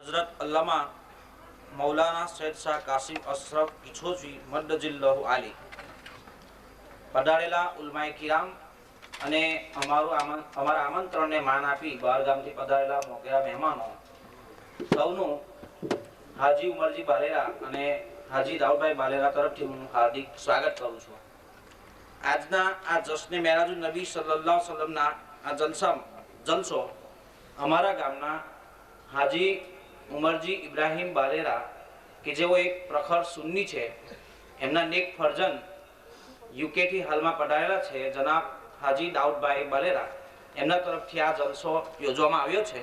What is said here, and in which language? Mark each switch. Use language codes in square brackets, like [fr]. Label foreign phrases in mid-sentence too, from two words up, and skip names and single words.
[ur] حضرت علامہ مولانا سید شاہ قاسم اشرف کچھوچھوی مد ظلہ عالی [gu] पधारेला [ur] علمائے کرام [gu] અને અમારા આમંત્રણને માન આપી બહારગામથી પધારેલા મોગેરા મહેમાનો સૌનું હાજી ઉમરજી બાલેરા અને હાજી દાઉદભાઈ બાલેરા તરફથી હું હાર્દિક સ્વાગત કરું છું। આજના આ [ur] جشن معراج النبی [ar] صلى الله عليه وسلم [gu] આ જલસો અમારા ગામના હાજી ઉમરજી ઇબ્રાહીમ બાલેરા કે જેઓ એક પ્રખર સુન્ની છે, એમના નેક ફરજન યુકેથી હાલમાં પધારેલા છે જનાબ હાજી દાઉદભાઈ બાલેરા, એમના તરફથી આ જલસો યોજવામાં આવ્યો છે।